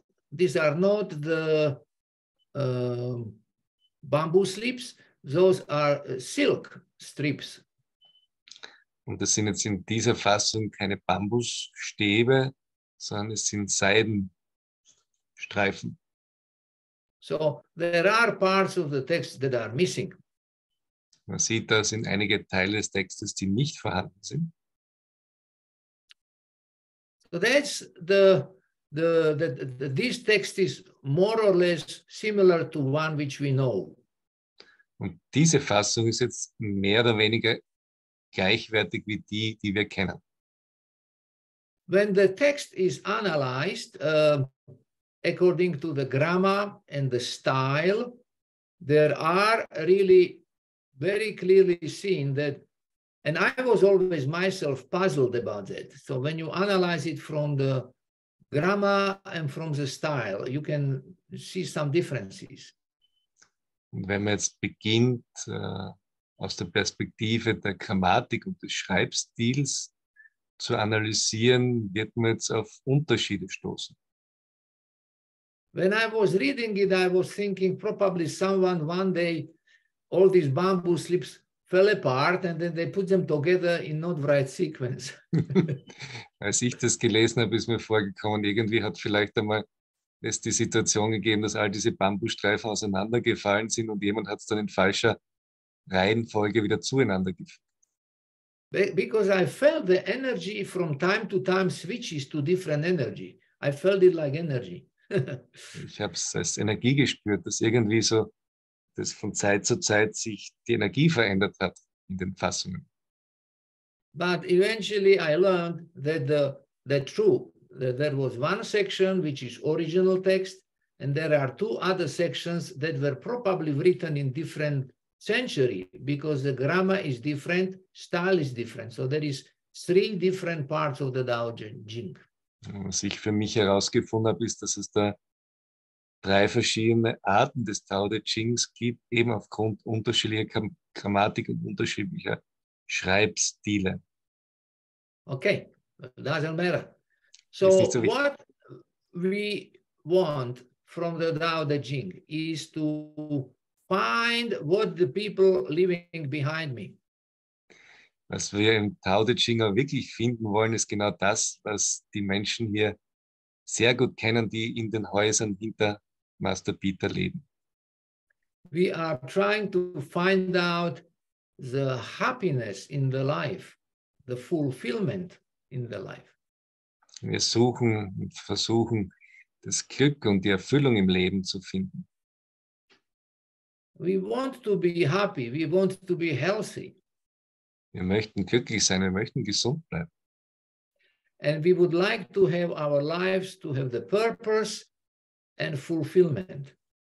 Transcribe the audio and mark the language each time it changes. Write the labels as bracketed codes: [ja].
[en] these are not the bamboo slips, those are silk strips. [de] Und das sind jetzt in dieser Fassung keine Bambusstäbe, sondern es sind Seidenstreifen. [en] So there are parts of the text that are missing. [de] Man sieht, da sind einige Teile des Textes, die nicht vorhanden sind. [en] So that's this text is more or less similar to one which we know. [de] Und diese Fassung ist jetzt mehr oder weniger gleichwertig wie die, die wir kennen. [en] When the text is analyzed according to the grammar and the style, there are really very clearly seen that, and I was always myself puzzled about that. So when you analyze it from the grammar and from the style, you can see some differences. [de] Und wenn man jetzt beginnt, aus der Perspektive der Grammatik und des Schreibstils zu analysieren, wird man jetzt auf Unterschiede stoßen. [en] When I was reading it, I was thinking probably someone one day, all these bamboo slips fell apart and then they put them together in not right sequence. [de] Als ich das gelesen habe, ist mir vorgekommen, irgendwie hat vielleicht einmal es die Situation gegeben, dass all diese Bambusstreifen auseinandergefallen sind und jemand hat es dann in falscher Reihenfolge wieder zueinander gefügt. [en] Because I felt the energy from time to time switches to different energy. I felt it like energy. [de] Ich habe es als Energie gespürt, dass irgendwie so, dass von Zeit zu Zeit sich die Energie verändert hat in den Fassungen. [en] But eventually I learned that there was one section which is original text, and there are two other sections that were probably written in different century because the grammar is different, style is different. So there is 3 different parts of the Tao Jing. [de] Was ich für mich herausgefunden habe, ist, dass es da 3 verschiedene Arten des Tao Te Chings gibt, eben aufgrund unterschiedlicher Grammatik und unterschiedlicher Schreibstile. [en] Okay, doesn't matter. [de] Ist nicht so wichtig. [en] what we want from the Tao Te Ching is to find what the people leaving behind me. [de] Was wir im Tao Te Ching auch wirklich finden wollen, ist genau das, was die Menschen hier sehr gut kennen, die in den Häusern hinter Master Peter leben. [en] We are trying to find out the happiness in the life, the fulfillment in the life. [de] Wir suchen und versuchen, das Glück und die Erfüllung im Leben zu finden. [en] We want to be happy, we want to be healthy. [de] Wir möchten glücklich sein, wir möchten gesund bleiben. [en] And we would like to have our lives to have the purpose and fulfillment.